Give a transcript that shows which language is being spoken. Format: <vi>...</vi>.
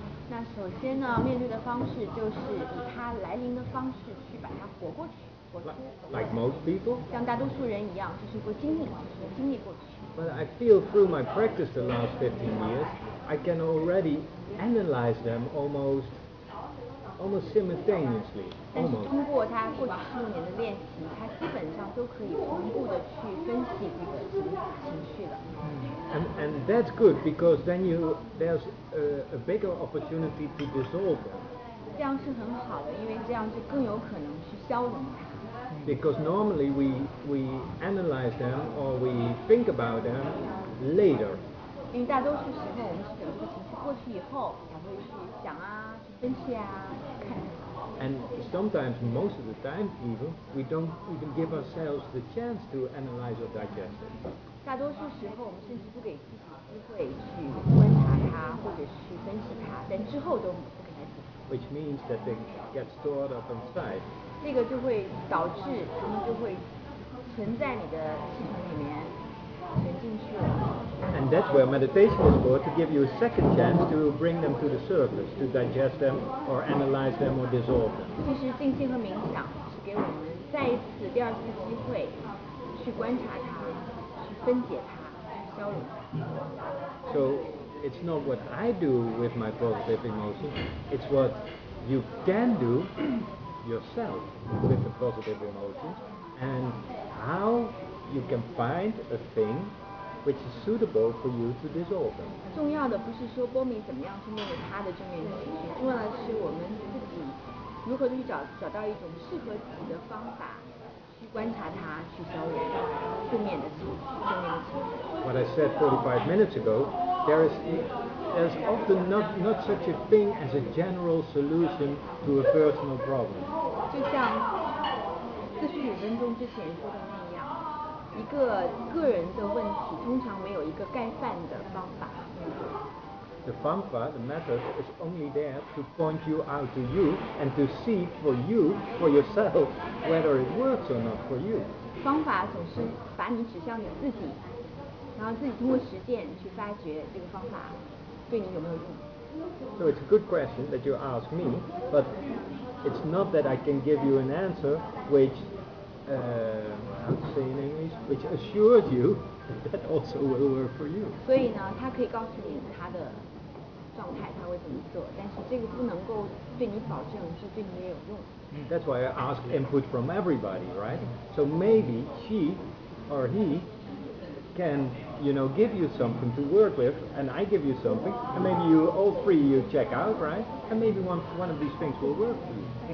<zh>那首先呢，面对的方式就是以它来临的方式去把它活过去，活出。</zh> <en>Like most people.</en> <zh>像大多数人一样，就是过经历过去。</zh> <en>But I feel through my practice the last 15 years, I can already analyze them almost simultaneously.</en> <zh>但是通过他过去15年的练习，他基本上都可以同步的去分析这个情绪了。</zh> <en>And that's good because then there's a bigger opportunity to dissolve them.</en> <zh>这样是很好的，因为这样就更有可能去消融它。</zh> <en>Because normally we analyze them or we think about them later.</en> <zh>因为大多数时候我们是等这个情绪过去以后才会去想啊、去分析啊、去看。</zh> <en>And sometimes, most of the time even, we don't even give ourselves the chance to analyze or digest it.</en> <zh>大多数时候我们甚至不给自己机会去观察它或者去分析它，但之后都不给它解释。</zh> <en>Which means that they get stored up inside.</en> <zh>这个就会导致它们就会存在你的系统里面，存进去了。</zh> <en>And that's where meditation is for, to give you a second chance to bring them to the surface, to digest them or analyze them or dissolve them.</en> <zh>其实静心和冥想是给我们再一次、第二次机会去观察它，去分解它，去消融它。</zh> <en>So it's not what I do with my positive emotions, it's what you can do yourself with the positive emotions and how you can find a thing which is suitable for you to dissolve them.</en> <zh>重要的不是说波米怎么样去面对他的正面情绪，重要的是我们自己如何去找到一种适合自己的方法，去观察它，去消融负面的情绪、正面的情绪。</zh> <en>What I said 45 minutes ago, there's often not such a thing as a general solution to a personal problem.</en> <zh>就像45分钟之前说的那样。一个个人的问题通常没有一个盖饭的方法。</zh> <en>The</en> <zh>方法,</zh> <en>the method, is only there to point you out to you and to see for yourself, whether it works or not for you.</en> <zh>方法总是把你指向你自己，然后自己通过实践去发掘这个方法对你有没有用。</zh> <en>So it's a good question that you ask me, but it's not that I can give you an answer which how to say in English, which assures you that also will work for you.</en> <zh>所以呢，他可以告诉你他的状态，他会怎么做，但是这个不能够对你保证是对你也有用。</zh> <en>That's why I ask input from everybody, right? So maybe she or he can, give you something to work with, and I give you something, and maybe all three you check out, right? And maybe one of these things will work for you.</en>